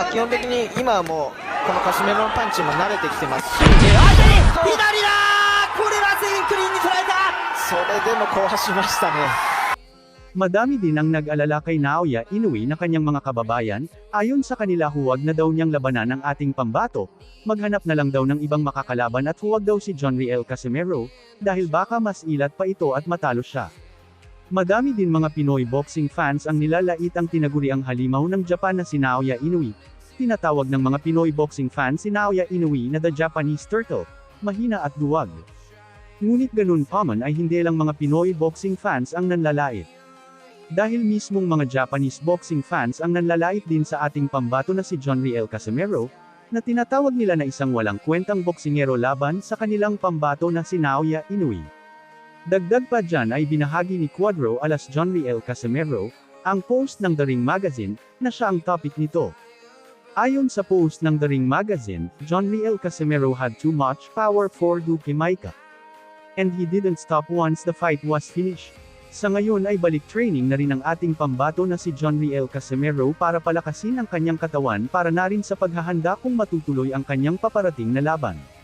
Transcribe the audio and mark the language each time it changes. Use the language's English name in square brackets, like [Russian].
[Japanese] 基本的に今はもうこのカシメロのパンチも慣れてきてますし、左だこれは全員クリーンに捉えた。それでもこう走りましたね。 [Filipino] Madami din ang nag-alala kay Naoya Inoue na kanyang mga kababayan, ayon sa kanila huwag na daw niyang labanan ang ating pambato, maghanap na lang daw ng ibang makakalaban at huwag daw si John Riel Casimero, dahil baka mas ilat pa ito at matalo siya. Madami din mga Pinoy boxing fans ang nilalait ang tinaguriang halimaw ng Japan na si Naoya Inoue. Tinatawag ng mga Pinoy boxing fans si Naoya Inoue na the Japanese Turtle, mahina at duwag. Ngunit ganun pa man ay hindi lang mga Pinoy boxing fans ang nanlalait. Dahil mismong mga Japanese boxing fans ang nanlalait din sa ating pambato na si John Riel Casimero, na tinatawag nila na isang walang kwentang boksingero laban sa kanilang pambato na si Naoya Inoue. Dagdag pa dyan ay binahagi ni Cuadro Alas John Riel Casimero, ang post ng The Ring Magazine, na siya ang topic nito. Ayon sa post ng [English] The Ring Magazine, John Riel Casimero had too much power for Duque Maika. And he didn't stop once the fight was finished. [Filipino] Sa ngayon ay balik training na rin ang ating pambato na si John Riel Casimero para palakasin ang kanyang katawan para na rin sa paghahanda kung matutuloy ang kanyang paparating na laban.